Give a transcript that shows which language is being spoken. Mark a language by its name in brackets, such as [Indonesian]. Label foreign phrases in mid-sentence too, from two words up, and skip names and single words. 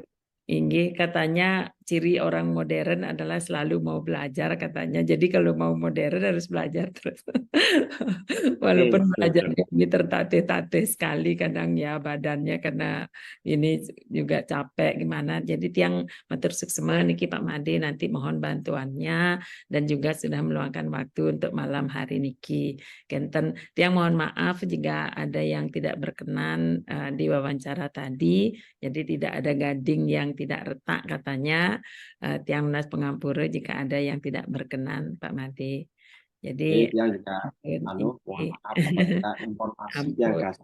[Indonesian] Inggih, katanya ciri orang modern adalah selalu mau belajar katanya. Jadi kalau mau modern harus belajar terus. Walaupun belajarnya ini tertatih-tatih sekali kadang ya badannya karena ini juga capek gimana. Jadi tiang [Balinese] matur suksema niki [Indonesian] Pak Made nanti mohon bantuannya dan juga sudah meluangkan waktu untuk malam hari niki. [Balinese] Kenten tiang [Indonesian] mohon maaf jika ada yang tidak berkenan di wawancara tadi. Jadi tidak ada gading yang tidak retak katanya. [Balinese] Tiang Lunas Pengampura [Indonesian] jika ada yang tidak berkenan Pak Made. Jadi Yang juga mohon maaf apabila informasi yang kasih.